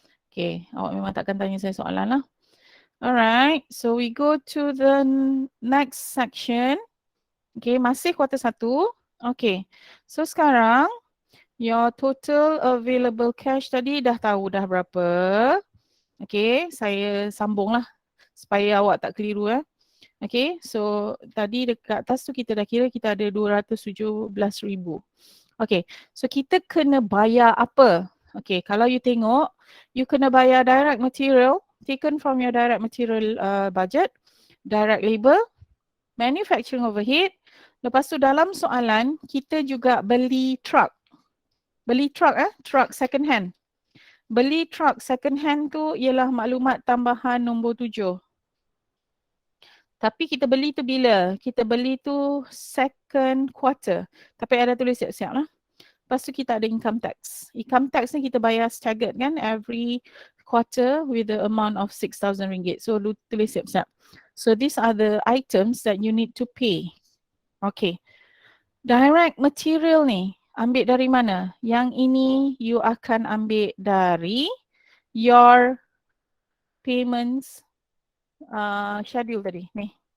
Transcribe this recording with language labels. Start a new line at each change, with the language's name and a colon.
Malay: Okay, awak memang takkan tanya saya soalan lah.
English: Alright, so we go to the next section.
Malay: Okay, masih kuartal 1. Okay, so sekarang your total available cash tadi dah tahu dah berapa. Okay, saya sambung lah supaya awak tak keliru. Okay, so tadi dekat atas tu kita dah kira kita ada 217,000. Okay, so kita kena bayar apa? Okay, kalau you tengok, you kena bayar direct material
English: taken from your direct material budget,
Malay: direct labor, manufacturing overhead. Lepas tu dalam soalan, kita juga beli truck. Beli truck truck second hand. Beli truck second hand tu ialah maklumat tambahan nombor 7. Tapi kita beli tu bila? Kita beli tu second quarter. Tapi ada tulis siap-siap lah. Lepas tu kita ada income tax. Income tax ni kita bayar staggered kan,
English: every quarter with the amount of 6,000 ringgit.
Malay: So tulis siap-siap.
English: So these are the items that you need to pay. Okay.
Malay: Direct material ni ambil dari mana? Yang ini you akan ambil dari your payments schedule tadi ni.